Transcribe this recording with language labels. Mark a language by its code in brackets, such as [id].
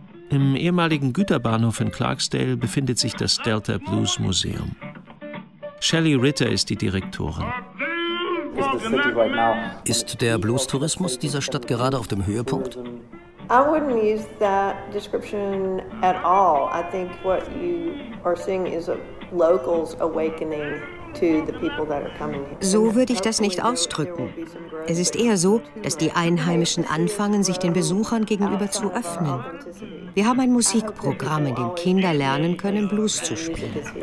[de] Im ehemaligen Güterbahnhof in Clarksdale befindet sich das Delta Blues Museum. Shelley Ritter ist die Direktorin. Ist der Blues-Tourismus dieser Stadt gerade auf dem Höhepunkt? [en] I wouldn't use that description at all. I think what you are seeing is a locals awakening to the people that are coming here. [de] So würde ich das nicht ausdrücken. Es ist eher so, dass die Einheimischen anfangen, sich den Besuchern gegenüber zu öffnen. Wir haben ein Musikprogramm, in dem Kinder lernen können, Blues zu spielen.